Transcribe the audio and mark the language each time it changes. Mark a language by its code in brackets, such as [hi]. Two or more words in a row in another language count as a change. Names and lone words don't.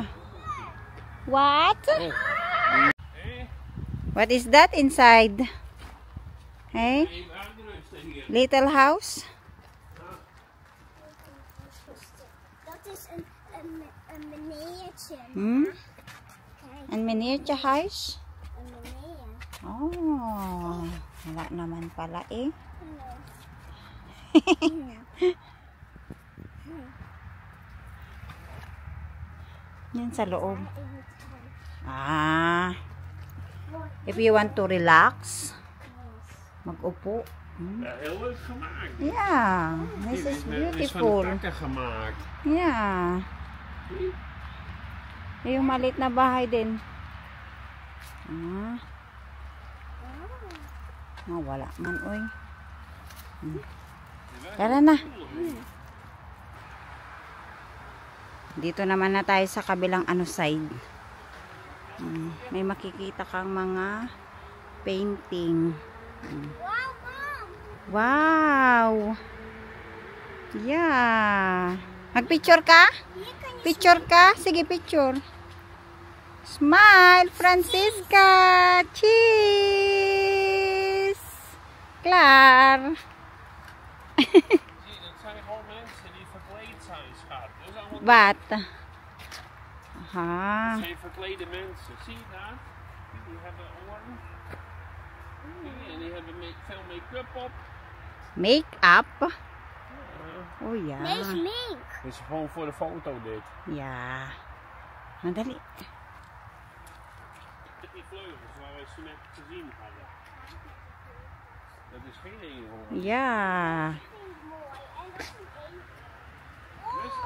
[en] What? What is that inside? Hey? Little house? [nl] Dat is een meneertje. Hmm? Kijk, [en] Een miniature house? [nl] een meneer. [tl] Oh, wala naman pala eh. Yan sa loob. Ah. [en] If you want to relax, [tl] mag-upo. Hmm? [nl] Ja, heel leuk gemaakt. [en] Yeah, this is [nl] Dit is van [en] beautiful. [nl] takken gemaakt. [en] Yeah. [tl] Yung maliit na bahay din. Ah. Oh, wala man, oy. Hmm. Tara na. Dito naman na tayo sa kabilang side. May makikita kang mga painting. [en] Wow, mom. Wow! Yeah! [tl] Magpicture ka? [nl] Hier kan je [tl] Picture ka? Sige, picture. Smile, Francisca! [en] Cheese! [nl] Klaar! Zie, dat zijn gewoon mensen die verkleed zijn, schat. Dat is allemaal Wat? Aha. dat zijn verklede mensen. Zie je daar? Die hebben oren. En die hebben veel make-up op. Make-up? Oh ja. Nee, smink. Dit is gewoon voor de foto dit. Ja. Madali. Die vleugels waar we zo net gezien hadden. Dat is geen eenhoorn. Ja. Dat is mooi. En dat is een eenhoorn.